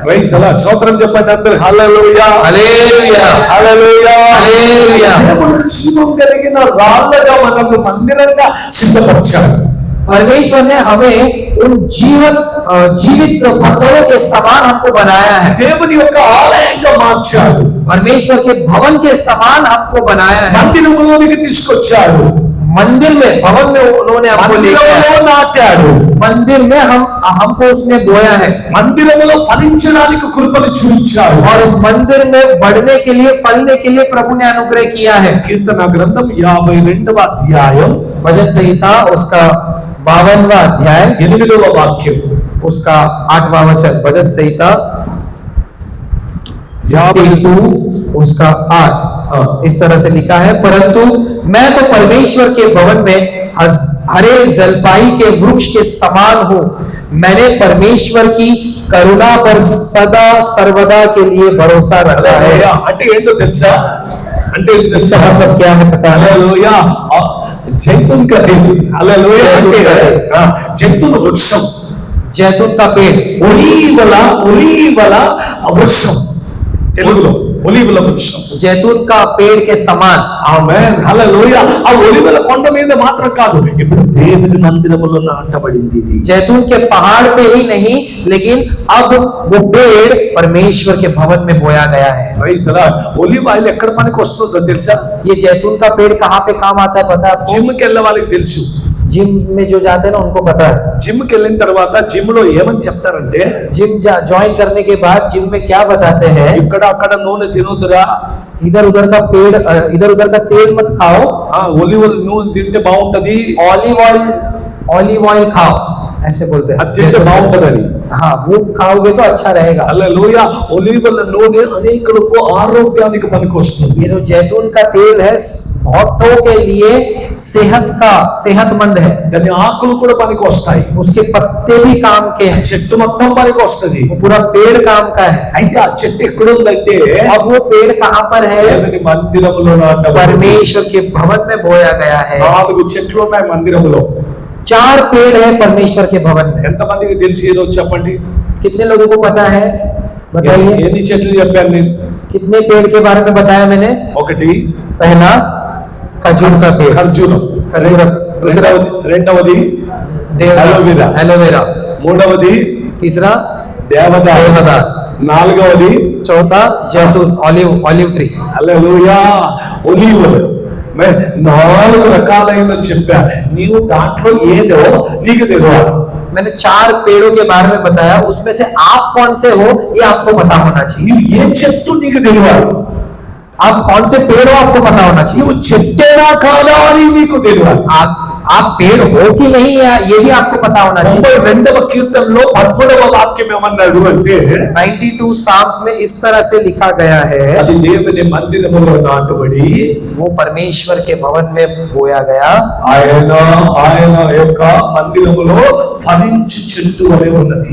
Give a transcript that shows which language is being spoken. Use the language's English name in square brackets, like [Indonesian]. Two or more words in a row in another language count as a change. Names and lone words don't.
[English] Praise the Lord. [Telugu] స్తోత్రం చెప్పండి అందరూ. హల్లెలూయా, [Hindi] हालेलुया, [Telugu] హల్లెలూయా, [Hindi] हालेलुया। [Telugu] దేవుడు జీవం కలిగిన రాళ్ళగా మనల్ని మందిరంగా సిద్ధపరిచాడు. [Hindi] परमेश्वर ने हमें उन जीवित पत्थरों के समान हमको बनाया है। [Telugu] దేవుని యొక్క ఆలయంగా మార్చాడు. [Hindi] परमेश्वर के भवन के समान हमको बनाया है। [Telugu] మందిరములోనికి తీసుకొచ్చాడు. [Hindi] मंदिर में, भवन में उन्होंने हमको लेकर [Telugu] మందిరములో నాటాడు. [Hindi] मंदिर में हमको उसने बोया है [Telugu] మందిరములో ఫలించడానికి కృపను చూపించాడు. [Hindi] और उस मंदिर में बढ़ने के लिए, फलने के लिए प्रभु ने अनुग्रह किया है। [Telugu] కీర్తన గ్రంథం 52వ అధ్యాయం [Hindi] भजन संहिता उसका 52वां अध्याय [Telugu] 8వ వాక్యం. [Hindi] उसका 8वां वचन, भजन संहिता 52 उसका 8 इस तरह से लिखा है, परंतु मैं तो परमेश्वर के भवन में हरे जलपाई के वृक्ष के समान हूँ। मैंने परमेश्वर की करुणा पर सदा सर्वदा के लिए भरोसा रखा है। [Telugu] అంటే ఏంటో తెలుసా? అంటే ఇది [Hindi] इसका [Telugu] తెలుసా? [Hindi] मतलब क्या है पता है? [Telugu] హల్లెలూయా. [Hindi] जैतून का [Telugu] హల్లెలూయా అంటే జైతున్ వృక్షం, [Hindi] जैतून का पेड़, [Telugu] ఒలీవల వృక్షం. తెలుగులో ఒలీవల వృక్షం. [Hindi] जैतून का पेड़ के समान। [Telugu] ఆమేన్, హల్లెలూయా. ఆ ఒలీవల కొండ మీద మాత్రం కాదు, ఇప్పుడు దేవుని మందిరములో నాటబడింది. [Hindi] जैतून के पहाड़ पे ही नहीं, लेकिन अब वो पेड़ परमेश्वर के भवन में बोया गया है। [English] Praise the Lord. olive oil [Telugu] ఎక్కడ పనికి వస్తుందో తెలుసా? [Hindi] ये जैतून का पेड़ कहाँ पे काम आता है पता है आपको? [Telugu] జిమ్ కి వెళ్ళే వాళ్ళకి తెలుసు. [Hindi] जिम में जो जाते हैं ना उनको पता है। [Telugu] జిమ్ కి వెళ్ళిన తర్వాత జిమ్ లో ఏమని చెప్తారంటే, [Hindi] जिम ज्वाइन करने के बाद जिम में क्या बताते हैं? [Telugu] ఇక్కడ అక్కడ నూనె తినొద్దురా, [Hindi] इधर उधर का पेड़, इधर उधर का तेल मत खाओ, [Telugu] ఒలివ్ నూనె తింటే బాగుంటది, [English] olive oil [Hindi] खाओ, ऐसे बोलते हैं। [Telugu] అది తింటే బాగుంటదని. [Hindi] हाँ, वो खाओगे तो अच्छा रहेगा। [Telugu] హల్లెలూయా. ఒలివల నూనె అనేకులకు ఆరోగ్యానికి పనికొస్తుంది. [Hindi] ये जो जैतून का तेल है बहुतों के लिए सेहतमंद है। [Telugu] దాని ఆకులు కూడా పనికి వస్తాయి. [Hindi] उसके पत्ते भी काम के हैं, [Telugu] చెట్టు మొత్తం పనికి వస్తది. [Hindi] वो पूरा पेड़ काम का है। [Telugu] అయితే ఆ చెట్టు ఎక్కడ ఉందంటే [Hindi] अब वो पेड़ कहाँ पर है? [Telugu] దేవుని మందిరములో నాటబడింది. [Hindi] परमेश्वर के भवन में बोया गया है। [Telugu] 4 చెట్లు ఉన్నాయి మందిరములో. [Hindi] 4 पेड़ है परमेश्वर के भवन में। [Telugu] ఎంతమందికి తెలిసి ఏదో చెప్పండి? [Hindi] कितने लोगों को पता है बताइए? [Telugu] ఎన్ని చెట్లు చెప్పాను నేను? [Hindi] कितने पेड़ के बारे में बताया मैंने? [Telugu] ఒకటి [Hindi] पहला खजूर का पेड़, [Telugu] ఖర్జూరం, [Hindi] दूसरा [Telugu] రెండవది [Hindi] एलोवेरा, [Telugu] మూడవది [Hindi] तीसरा [Telugu] దేవదారు, [Hindi] देवदार, [Telugu] 4వది [Hindi] चौथा जैतून, [English] olive tree. [Telugu] హల్లెలూయా. ఒలీవలు. 4 రకాలైన చెప్పా. నీవు దాంట్లో ఏదో నీకు తెలియాలి. [Hindi] मैंने 4 पेड़ों के बारे में बताया, उसमें से आप कौन से हो ये आपको पता होना चाहिए। [Telugu] నీవు ఏ చెట్టు నీకు తెలియాలి. [Hindi] आप कौन से पेड़ हो आपको पता होना चाहिए। [Telugu] నువ్వు చెట్టేనా కాదా అని నీకు తెలియాలి. [Hindi] आप पेड़ हो कि नहीं है ये भी आपको पता होना चाहिए। [Telugu] 92వ కీర్తనలో 13వ వాక్యం ఏమన్నాడు అంటే, [Hindi] 92 साम्स में इस तरह से लिखा गया है, [Telugu] అది దేవుని మందిరములో నాటబడి [Hindi] वो परमेश्वर के भवन में बोया गया, [Telugu] ఆయన యొక్క మందిరములో ఫలించు చెట్టు వలె ఉన్నది.